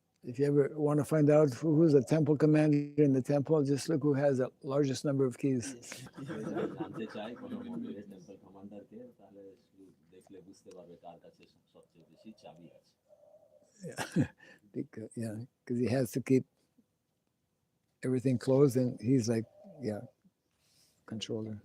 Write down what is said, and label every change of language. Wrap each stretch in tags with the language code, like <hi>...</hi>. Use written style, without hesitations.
<en>If you ever want to find out who's the temple commander in the temple, just look who has the largest number of keys.</en> <bn>জানতে চাই কোনো মন্দিরের temple কমান্ডারকে, তাহলে দেখলে বুঝতে পারবে কার কাছে সবচেয়ে বেশি চাবি আছে।</bn> <en>Because he has to keep everything closed, and he's like, controller.</en>